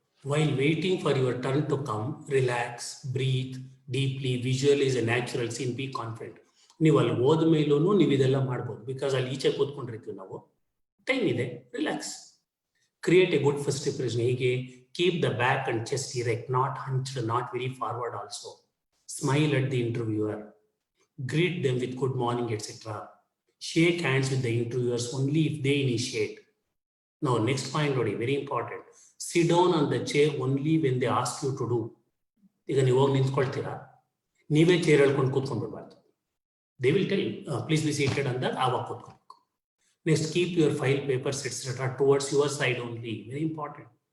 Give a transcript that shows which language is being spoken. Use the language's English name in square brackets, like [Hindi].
[English] While waiting for your turn to come, relax, breathe deeply, visualize a natural scene, be confident. [Kannada] ನೀವು ಅಲ್ಲಿ ಹೋದ ಮೇಲೂ ನೀವು ಇದೆಲ್ಲ ಮಾಡ್ಬೋದು, ಬಿಕಾಸ್ ಅಲ್ಲಿ ಈಚೆ ಕೂತ್ಕೊಂಡಿರ್ತೀವಿ ನಾವು, ಟೈಮ್ ಇದೆ, relax. [English] Create a good first impression. ಹೇಗೆ? Keep the back and chest erect, not hunched, not very forward also. Smile at the interviewer, greet them with good morning etcetera. Shake hands with the interviewers only if they initiate. Now, next point, very important. Sit down on the chair only when they ask you to do. [Kannada] ಈಗ ನೀವು ಹೋಗಿ ನಿಂತ್ಕೊಳ್ತೀರಾ, ನೀವೇ chair ಹೇಳ್ಕೊಂಡು ಕೂತ್ಕೊಂಡ್ಬಿಡ್ಬಾರ್ದು. [English] they will tell please be seated [Kannada] ಅಂದಾಗ ಆವಾಗ ಕೂತ್ಕೊಬೇಕು. [English] Next, keep your file, papers etcetera towards your side only. Very important.